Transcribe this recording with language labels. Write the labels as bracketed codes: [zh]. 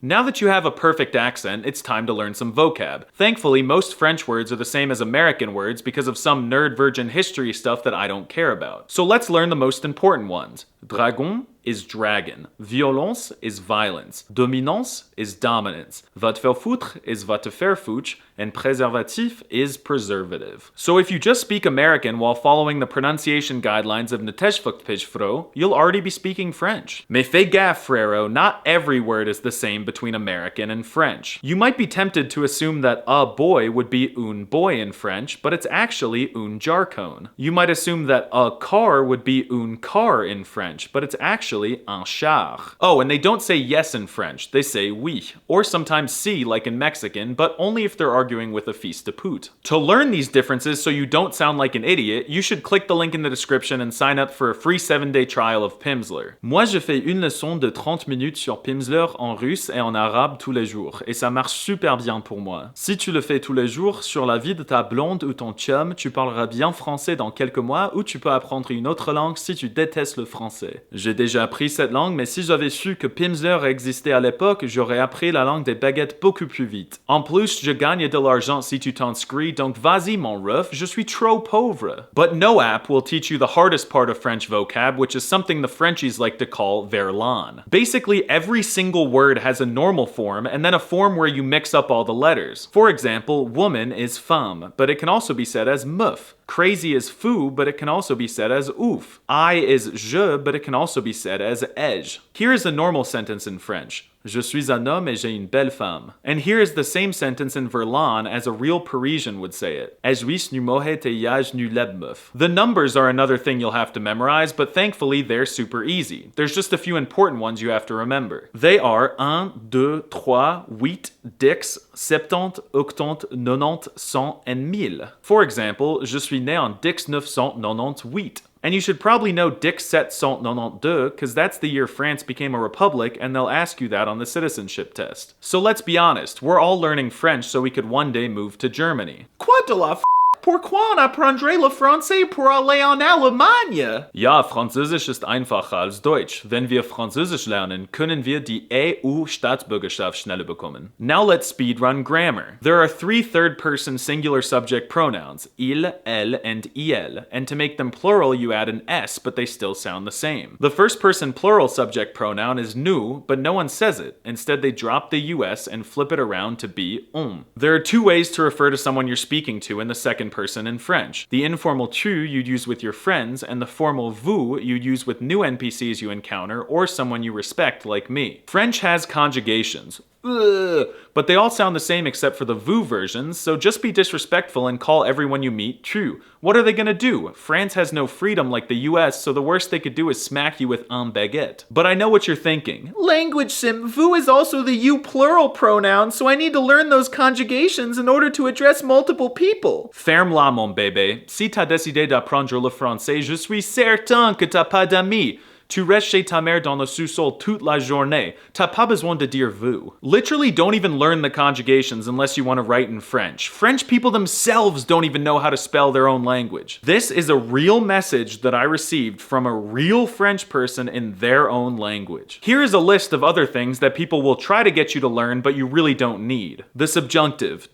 [en] Now that you have a perfect accent, it's time to learn some vocab. Thankfully, most French words are the same as American words because of some nerd virgin history stuff that I don't care about. So let's learn the most important ones. Dragon is dragon. Violence is violence. Dominance is dominance. [fr] Va te faire foutre is va te faire foutre, and préservatif is preservative. [en] So if you just speak American while following the pronunciation guidelines of Netezhvokpejfro, you'll already be speaking French. [fr] Mais fais gaffe, frérot, [en] not every word is the same between American and French. You might be tempted to assume that a boy would be un boy in French, but it's actually un jarcone. You might assume that a car would be un car in French, but it's actually un char. Oh, and they don't say yes in French, they say oui, or sometimes si like in Mexican, but only if they're arguing with a [fr] fils de pute. [en] To learn these differences so you don't sound like an idiot, you should click the link in the description and sign up for a free 7-day trial of Pimsleur. [fr] Moi, je fais une leçon de 30 minutes sur Pimsleur en russe et en arabe tous les jours, et ça marche super bien pour moi. Si tu le fais tous les jours sur la vie de ta blonde ou ton chum, tu parleras bien français dans quelques mois, ou tu peux apprendre une autre langue si tu détestes le français. J'ai déjà appris cette langue, mais si j'avais su que Pimsleur existait à l'époque, j'aurais appris la langue des baguettes beaucoup plus vite. En plus, je gagne de l'argent si tu t'inscris, donc vas-y mon ref, je suis trop pauvre. [en] But no app will teach you the hardest part of French vocab, which is something the Frenchies like to call verlan. Basically, every single word has a normal form, and then a form where you mix up all the letters. For example, woman is femme, but it can also be said as meuf. Crazy is fou, but it can also be said as ouf. I is je, but it can also be said as ai. Here is a normal sentence in French. [fr] Je suis un homme et j'ai une belle femme. [en] And here is the same sentence in Verlan as a real Parisian would say it. [fr] Ejuis nu mohe te yaj nu lebmeuf. [en] The numbers are another thing you'll have to memorize, but thankfully they're super easy. There's just a few important ones you have to remember. They are 1, 2, 3, 8, 10, 70, 80, 90, 100, and 1000. For example, [fr] je suis né en 1998. [en] And you should probably know 1792 because that's the year France became a republic and they'll ask you that on the citizenship test. So let's be honest, we're all learning French so we could one day move to Germany. [fr] Quoi de la Pourquoi on apprendrait le français pour aller en Allemagne? [de] Ja, Französisch ist einfacher als Deutsch. Wenn wir Französisch lernen, können wir die EU-Staatsbürgerschaft schneller bekommen. [en] Now let's speedrun grammar. There are 3 third-person singular subject pronouns, il, elle, and iel, and to make them plural you add an s, but they still sound the same. The first-person plural subject pronoun is nous, but no one says it. Instead, they drop the us and flip it around to be on. There are 2 ways to refer to someone you're speaking to in the second person in French. The informal tu you'd use with your friends, and the formal vous you'd use with new NPCs you encounter or someone you respect like me. French has conjugations. Ugh, but they all sound the same except for the vous versions, so just be disrespectful and call everyone you meet tu. What are they gonna do? France has no freedom like the US, so the worst they could do is smack you with un baguette. But I know what you're thinking. Language sim, vous is also the you plural pronoun, so I need to learn those conjugations in order to address multiple people. [fr] Ferme-la, mon bébé. Si t'as décidé d'apprendre le français, je suis certain que t'as pas d'amis. Tu restes chez ta mère dans le sous-sol toute la journée. T'as pas besoin de dire vous. [en] Literally, don't even learn the conjugations unless you want to write in French. French people themselves don't even know how to spell their own language. This is a real message that I received from a real French person in their own language. Here is a list of other things that people will try to get you to learn, but you really don't need. The subjunctive.